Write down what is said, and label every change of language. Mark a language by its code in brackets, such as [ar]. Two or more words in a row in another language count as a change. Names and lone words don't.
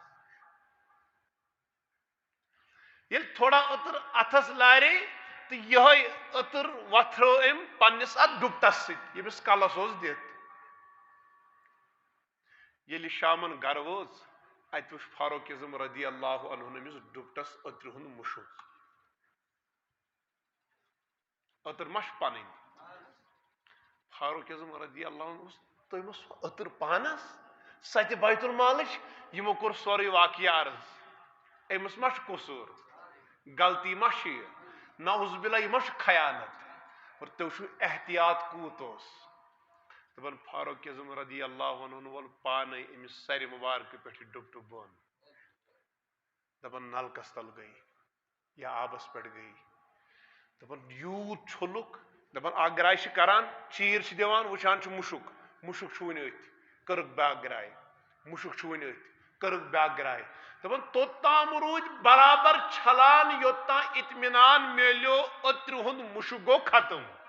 [ks] ییٚلہِ تھوڑا عطر اتھس لارے تہٕ یِہوے عطر وتھرٲو أمۍ پننِس اتھ ڈُپٹس سۭتۍ ییٚمِس کلس اوس دِتھ ییٚلہِ شامن گرٕ وٲژ اتہِ وٕچھ فاروق اعظم [ar] رضی اللہ عنہ [ks] أمِس ڈُپٹس عطرِ ہُنٛد مُشُک اتر مش پنن فاروق اعظم [ar] رضی اللہ عنہ [ks] تم اتر پانس سہ بیت المالش یمو کور سوری واقعہ عرض امس مش قصور غلطی مش [ar] نعوذ باللہ [ks] یہ مش خیانت اور تو شو احتیاط کوت دپان فاروق اعظم رضی [ar] اللہ عنہ [ks] وول پانے امس سر مبارک پہ ڈب بون دپان نلکس تل گئی یا آبس پہ گئی دپان یوت چھلک دپان اکھ گراے کران چیر دِوان وچھان مشک مشک چھُوٕنۍ أتھۍ کٔرٕکھ بیٛاکھ گراے مشک چھُوٕنۍ أتھۍ کٔرٕکھ بیٛاکھ گراے دپان توٚتام روٗدۍ برابر چھلان یوٚتام اطمینان میلیو أترِ ہُنٛد مشک گوٚو ختم